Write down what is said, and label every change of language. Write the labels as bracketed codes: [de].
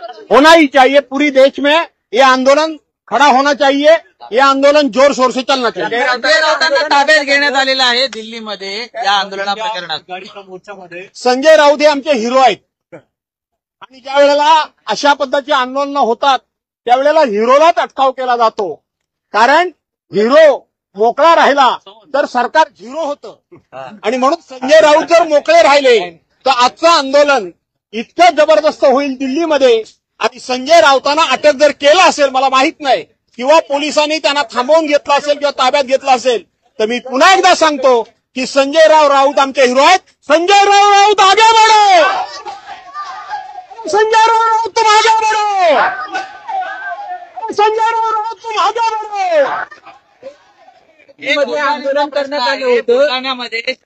[hi] होना ही चाहिए. पूरी देश में ये आंदोलन खड़ा होना चाहिए. ये आंदोलन जोर शोर से चलना चाहिए. [mr] संजय राऊतांना ताब्यात घेण्यात आलेला आहे दिल्लीमध्ये या आंदोलना प्रकरणात. संजय राऊत हे आमचे हिरो आहेत. आणि ज्या वेळेला अशा पद्धतीची आंदोलनं होतात त्यावेळेला हिरोलाच अटकाव केला जातो. कारण हिरो मोकळा राहिला तर सरकार झिरो होतं. आणि म्हणून संजय राऊत जर मोकळे राहिले तर आजचं आंदोलन इतकं जबरदस्त होईल दिल्लीमध्ये. आणि संजय राऊतांना अटक जर केलं असेल, मला माहित नाही, किंवा पोलिसांनी त्यांना थांबवून घेतलं असेल किंवा ताब्यात घेतलं असेल, तर मी पुन्हा एकदा सांगतो की संजय राऊत आमचे हिरो आहेत. [hi] संजय राऊत आगे बढ़ो, संजय राऊत तुम आगे बढ़ो, संजय राऊत तुम आगे बढ़ो. [mr] मध्ये आंदोलन करण्यात आलं होतं बुलढाण्यामध्ये